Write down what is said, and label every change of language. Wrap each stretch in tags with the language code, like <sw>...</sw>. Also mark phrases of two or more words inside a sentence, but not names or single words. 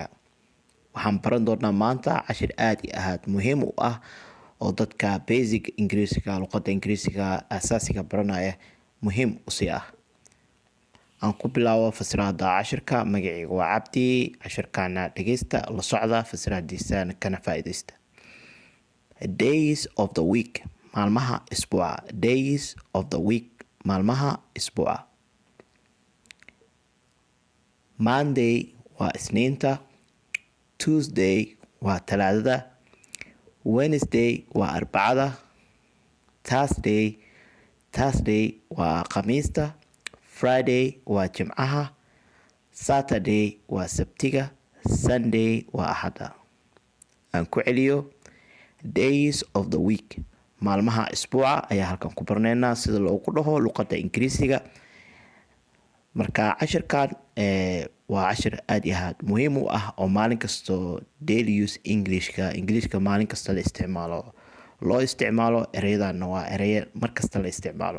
<so>Waxaan baran doonaa maanta cashir aad iyo aad muhiim u ah oo dadka basic ingiriisiga luqadda ingiriisiga asaasiga baranaya muhiim u sii ah. aan ku bilaabo fasiraada cashirka. Magacayga waa Cabdi. Cashirkaana dhegeysta, la socda fasiraadiisa kana faa'iideysta.</so> <en>Days of the week,</en> <so>maalmaha isbuuca.</so> <en>Days of the week,</en> <so>maalmaha isbuuca. Monday waa Isniinta. Tuesday waa Talaadada. Wednesday waa Arbacada. Thursday waa Khamiista. Friday waa Jimcaha. Saturday waa Sabtiga. Sunday waa Axada. aan ku celiyo.</so> <en>Days of the week,</en> <so>maalmaha isbuuca ayaa halkan ku barneynaa sida loogu dhaho luqadda ingiriisiga. Marka cashirkan waa cashir aad iyo aad muhiim u ah oo maalin kasto</so> <en>daily use</en> <so>Englishka maalin kasta la isticmaalo. Loo isticmaalo ereyadana waa ereyo mar kasta la isticmaalo.</so>